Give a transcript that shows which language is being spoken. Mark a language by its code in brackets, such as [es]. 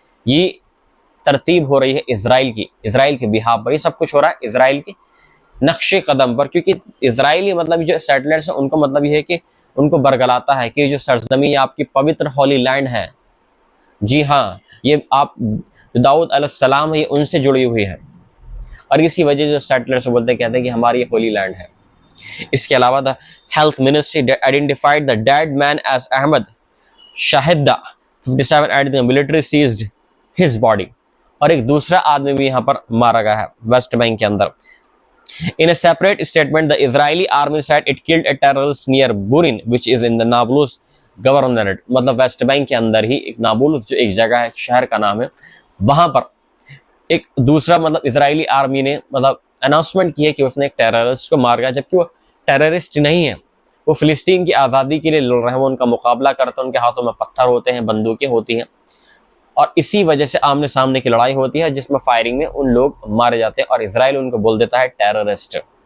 [hi] ये तरतीब हो रही है इजराइल के बिहाफ पर, ये सब कुछ हो रहा है इजराइल के नक्शे कदम पर, क्योंकि इजरायली मतलब जो सेटलर्स हैं उनको मतलब ये है कि उनको बरगलाता है कि जो सरजमी आपकी पवित्र होली लैंड है, जी हाँ, ये आप दाऊद अलैहिस्सलाम है, ये उनसे जुड़ी हुई है, और इसी वजह जो सेटलर्स बोलते कहते हैं कि हमारी ये होली लैंड है। इसके अलावा [en] the health ministry identified the dead man as Ahmed Shahida 57 and the military seized his body, [hi] और एक दूसरा आदमी भी यहाँ पर मारा गया है वेस्ट बैंक के अंदर। [en] In a separate statement, the Israeli army said it killed a terrorist near Burin, which is in the Nablus governorate। [hi] मतलब वेस्ट बैंक के अंदर ही एक नाबुलस जो एक जगह है, एक शहर का नाम है, वहां पर एक दूसरा मतलब इजरायली आर्मी ने मतलब अनाउंसमेंट की है कि उसने एक टेररिस्ट को मार गया, जबकि वो टेररिस्ट नहीं है, वो फिलिस्तीन की आज़ादी के लिए लड़ रहे हैं, वो उनका मुकाबला करते हैं, उनके हाथों में पत्थर होते हैं, बंदूकें होती हैं, और इसी वजह से आमने सामने की लड़ाई होती है जिसमें फायरिंग में उन लोग मारे जाते हैं और इजराइल उनको बोल देता है टेररिस्ट।